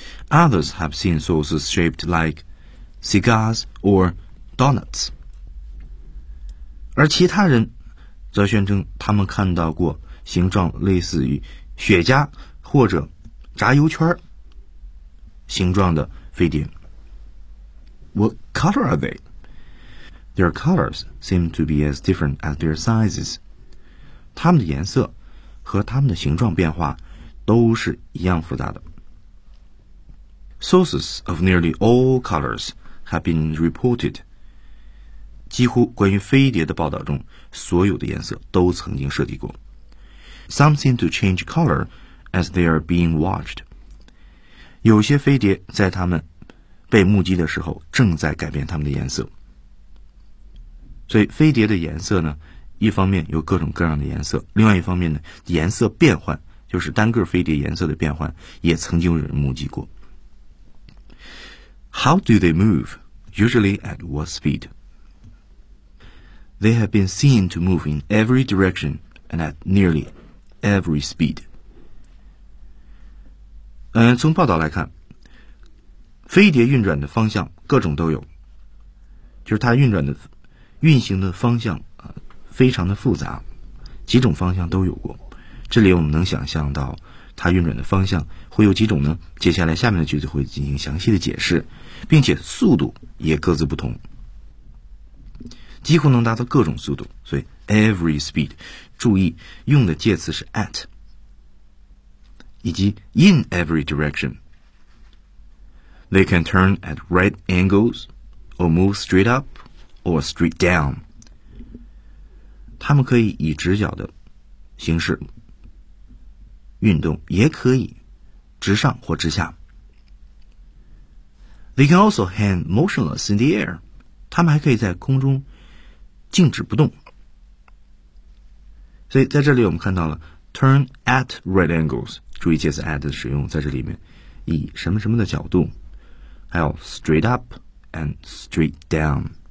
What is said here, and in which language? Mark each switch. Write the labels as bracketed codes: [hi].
[en] Others have seen saucers shaped like cigars or donuts. [zh] 而其他人则宣称他们看到过形状类似于雪茄或者炸油圈形状的飞碟。 [en] What color are they? Their colors seem to be as different as their sizes. [zh] 它们的颜色和它们的形状变化都是一样复杂的。 [en] Sources of nearly all colors have been reported. [zh] 几乎关于飞碟的报道中，所有的颜色都曾经涉及过。 [en] Some seem to change color. As they are being watched, [zh] 有些飞碟在他们被目击的时候正在改变他们的颜色。所以飞碟的颜色呢，一方面有各种各样的颜色，另外一方面呢，颜色变换，就是单个飞碟颜色的变换，也曾经有人目击过。 [en] How do they move? Usually at what speed? They have been seen to move in every direction and at nearly every speed. [zh] 从报道来看，飞碟运转的方向各种都有，就是它运转的运行的方向，非常的复杂，几种方向都有过。这里我们能想象到它运转的方向会有几种呢？接下来下面的句子会进行详细的解释，并且速度也各自不同，几乎能达到各种速度，所以 [en] every speed, [zh] 注意用的介词是 at,以及 [en] in every direction. They can turn at right angles, or move straight up, or straight down. [zh] 他们可以以直角的形式运动，也可以直上或直下。 [en] They can also hang motionless in the air. [zh] 他们还可以在空中静止不动。所以在这里我们看到了 [en] turn at right angles. [zh] 注意介词 at 的使用，在这里面以什么什么的角度，还有 [en] straight up and straight down.